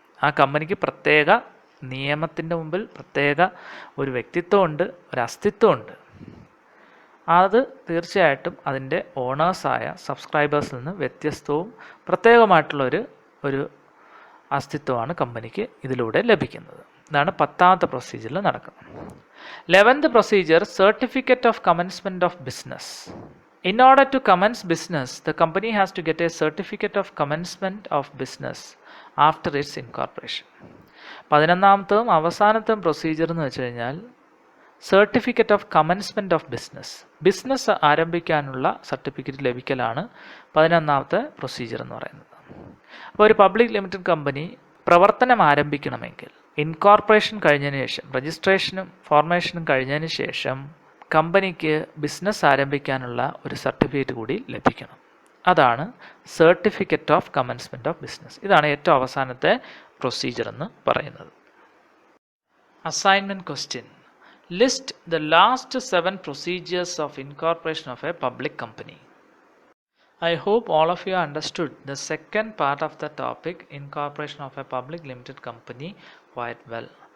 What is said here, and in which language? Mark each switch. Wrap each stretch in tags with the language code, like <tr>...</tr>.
<ml>ആ കമ്പനിക്ക് പ്രത്യേക നിയമത്തിൻ്റെ മുമ്പിൽ പ്രത്യേക ഒരു വ്യക്തിത്വമുണ്ട്, ഒരു അസ്തിത്വമുണ്ട്. അത് തീർച്ചയായിട്ടും അതിൻ്റെ ഓണേഴ്സായ സബ്സ്ക്രൈബേഴ്സിൽ നിന്ന് വ്യത്യസ്തവും പ്രത്യേകമായിട്ടുള്ള ഒരു അസ്തിത്വമാണ് കമ്പനിക്ക് ഇതിലൂടെ ലഭിക്കുന്നത്. ഇതാണ് പത്താമത്തെ പ്രൊസീജിയറിൽ നടക്കുന്നത്.</ml> <en>11th procedure, certificate of commencement of business. In order to commence business, the company has to get a certificate of commencement of business after its incorporation.</en> <ml>11ാമത്തതും അവസാനത്തെയും പ്രൊസീജിയർ എന്ന് വെച്ച് കഴിഞ്ഞാൽ certificate of commencement of business ആരംഭിക്കാനുള്ള certificate ലഭിക്കലാണ് 11ാമത്തെ procedure എന്ന് പറയുന്നത്. അപ്പോൾ ഒരു public limited company പ്രവർത്തനം ആരംഭിക്കണമെങ്കിൽ ഇൻകോർപ്പറേഷൻ കഴിഞ്ഞതിന് ശേഷം, രജിസ്ട്രേഷനും ഫോർമേഷനും കഴിഞ്ഞതിന് ശേഷം കമ്പനിക്ക് ബിസിനസ് ആരംഭിക്കാനുള്ള ഒരു സർട്ടിഫിക്കറ്റ് കൂടി ലഭിക്കണം. അതാണ് certificate of commencement of business. ഇതാണ് ഏറ്റവും അവസാനത്തെ പ്രൊസീജിയർ എന്ന് പറയുന്നത്.</ml> <en>Assignment question, list the last 7 procedures of incorporation of a public company. I hope all of you understood the second part of the topic, incorporation of a public limited company, quite well.</en>